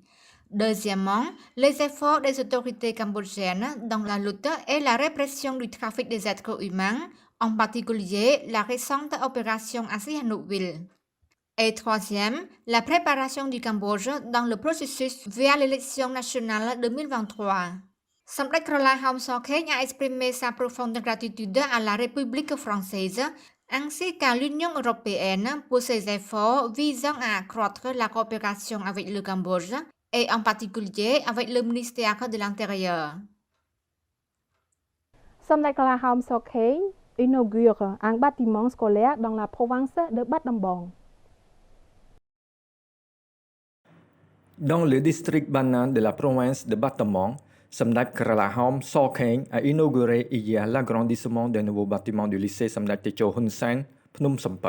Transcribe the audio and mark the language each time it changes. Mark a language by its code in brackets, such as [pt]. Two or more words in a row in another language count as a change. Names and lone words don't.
[fr] Deuxièmement, les efforts des autorités cambodgiennes dans la lutte et la répression du trafic des êtres humains, en particulier la récente opération Sihanoukville. Et troisième, la préparation du Cambodge dans le processus vers l'élection nationale 2023. សម្ដេចក្រឡាហោមសខេង a exprimé sa profonde gratitude à la République française ainsi qu'à l'Union européenne pour ses efforts visant à accroître la coopération avec le Cambodge et en particulier avec le ministère de l'Intérieur. សម្ដេចក្រឡាហោមសខេង inaugure un bâtiment scolaire dans la province de Bat Dambong. Dans le district Banan de la province de Battambang, Samdak Kralahom Sokeng a inauguré hier l'agrandissement d'un nouveau bâtiment du lycée Samdak Techo Hun Sen, Phnom Sampau.